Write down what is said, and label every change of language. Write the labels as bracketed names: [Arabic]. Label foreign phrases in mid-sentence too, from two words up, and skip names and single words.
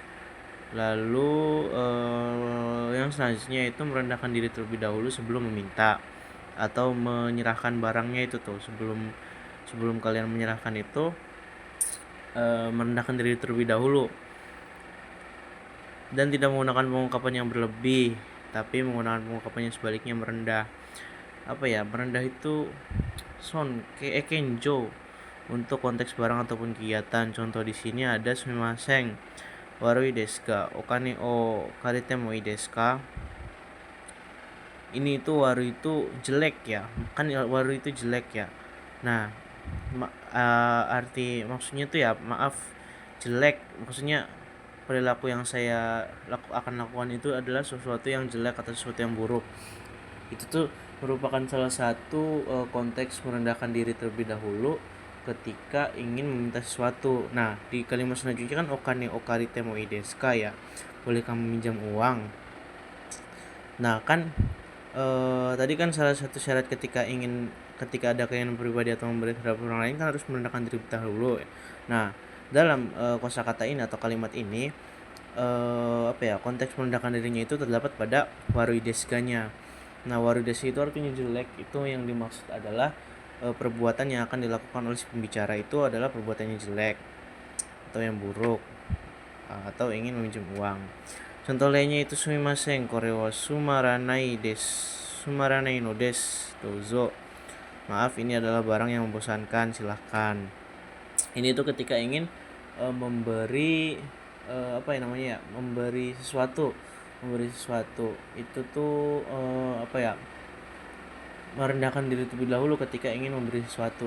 [Indonesian] Lalu yang selanjutnya itu merendahkan diri terlebih dahulu sebelum meminta atau menyerahkan barangnya itu tuh, sebelum kalian menyerahkan itu merendahkan diri terlebih dahulu dan tidak menggunakan pengungkapan yang berlebih tapi menggunakan pengungkapan yang sebaliknya merendah. Merendah itu kenjo untuk konteks barang ataupun kegiatan. Contoh di sini ada [Japanese] すみません 悪いですか、お金を借りてもいいですか. [Indonesian] Ini itu waru itu jelek ya, kan waru itu jelek ya. Nah maksudnya tuh ya, maaf, jelek maksudnya perilaku yang saya akan lakukan itu adalah sesuatu yang jelek atau sesuatu yang buruk. Itu tuh merupakan salah satu konteks merendahkan diri terlebih dahulu ketika ingin meminta sesuatu. Nah di kalimat selanjutnya kan [Japanese] お金を借りてもいいですか [Indonesian] ya, boleh kamu minjam uang. Nah kan tadi kan salah satu syarat ketika ada keinginan pribadi atau memberi terhadap orang lain kan harus merendahkan diri dahulu. Nah dalam kosakata ini atau kalimat ini konteks merendahkan dirinya itu terdapat pada [Japanese] 悪いですか- [Indonesian] nya. Nah [Japanese] わるです [Indonesian] itu artinya jelek. Itu yang dimaksud adalah perbuatan yang akan dilakukan oleh si pembicara itu adalah perbuatan yang jelek atau yang buruk, atau ingin meminjam uang. Contoh lainnya itu [Japanese] すみません これはつまらないのです どうぞ. [Indonesian] Maaf, ini adalah barang yang membosankan, silahkan. Ini tuh ketika ingin memberi memberi sesuatu itu tuh merendahkan diri terlebih dahulu ketika ingin memberi sesuatu.